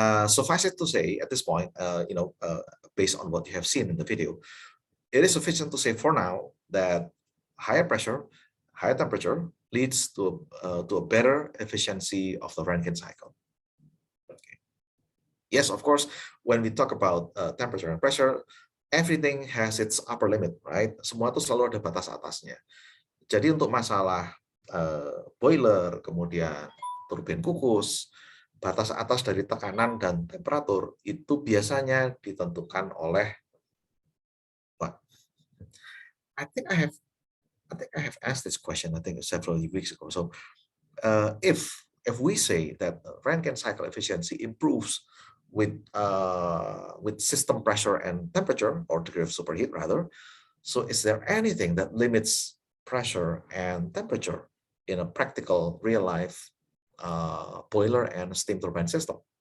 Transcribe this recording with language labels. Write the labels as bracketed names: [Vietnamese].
[English] Suffice it to say at this point, based on what you have seen in the video, it is sufficient to say for now that higher pressure, higher temperature leads to a better efficiency of the Rankine cycle. Okay. Yes, of course, when we talk about temperature and pressure, everything has its upper limit, right? [Indonesian] Semua itu selalu ada batas atasnya. Jadi untuk masalah boiler, kemudian turbin kukus, batas atas dari tekanan dan temperatur itu biasanya ditentukan oleh what? [English] I think I have asked this question several weeks ago. So if we say that Rankine cycle efficiency improves with system pressure and temperature, or degree of superheat rather, so is there anything that limits pressure and temperature in a practical real life boiler and steam turbine system?